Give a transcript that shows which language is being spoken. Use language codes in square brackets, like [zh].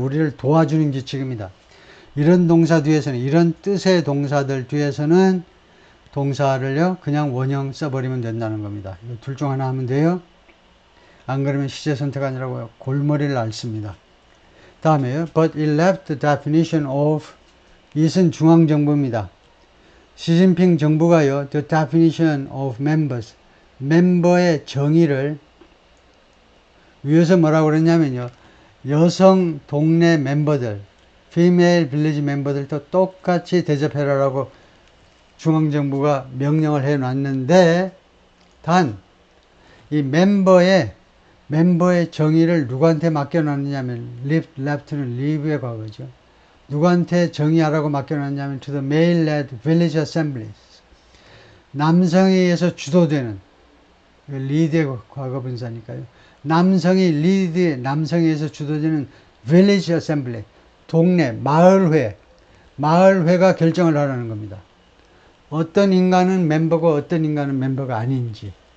[ko] 우리를 도와주는 규칙입니다. 이런 동사 뒤에서는, 이런 뜻의 동사들 뒤에서는 동사를요, 그냥 원형 써버리면 된다는 겁니다. 둘 중 하나 하면 돼요. 안 그러면 시제 선택 아니라고요. 골머리를 앓습니다. 다음에요. [en] But it left the definition of. [ko] 이것은 중앙정부입니다. 시진핑 정부가요, [en] the definition of members. [ko] 멤버의 정의를 위에서 뭐라고 그랬냐면요, 여성 동네 멤버들, [en] female village [ko] 멤버들도 똑같이 대접해라라고 중앙정부가 명령을 해 놨는데, 단 이 멤버의 정의를 누구한테 맡겨놨느냐면 left는 leave의 과거죠. 누구한테 정의하라고 맡겨놨냐면 [en] to the male-led village assemblies. [ko] 남성에 의해서 주도되는, lead의 과거분사니까요. 남성에 의해서 주도되는 village assembly, 동네, 마을회가 결정을 하라는 겁니다. 어떤 인간은 멤버고 어떤 인간은 멤버가 아닌지.